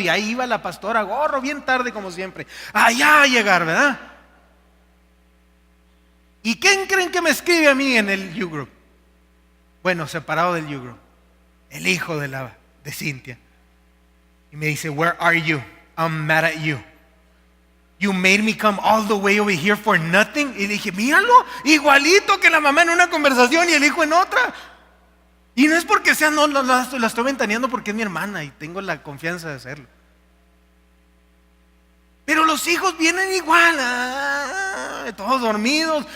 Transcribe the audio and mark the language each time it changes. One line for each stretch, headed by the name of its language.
Spanish: Y ahí iba la pastora Gorro, bien tarde como siempre, allá a llegar, ¿verdad? ¿Y quién creen que me escribe a mí en el U-Group? Bueno, separado del U-Group, el hijo de Cintia. Y me dice,
English: where are you? I'm mad at you. You made me come all the way over here for nothing.
Spanish: Y le dije, míralo, igualito que la mamá en una conversación y el hijo en otra. Y no es porque sea, no, la estoy ventaneando porque es mi hermana y tengo la confianza de hacerlo. Pero los hijos vienen igual, todos dormidos.